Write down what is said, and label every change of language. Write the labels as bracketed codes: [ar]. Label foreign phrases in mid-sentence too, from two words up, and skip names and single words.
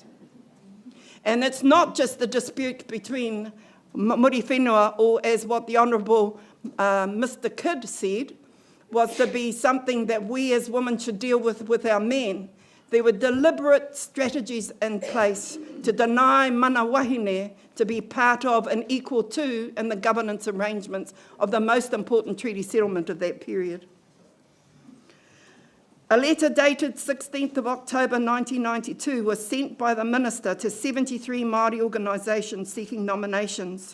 [en] And it's not just the dispute between Muri Whenua, or as what the Honourable Mr. Kidd said, was to be something that we as women should deal with our men. There were deliberate strategies in place to deny [mi] mana wahine [en] to be part of and equal to in the governance arrangements of the most important treaty settlement of that period. A letter dated 16th of October 1992 was sent by the Minister to 73 Māori organisations seeking nominations.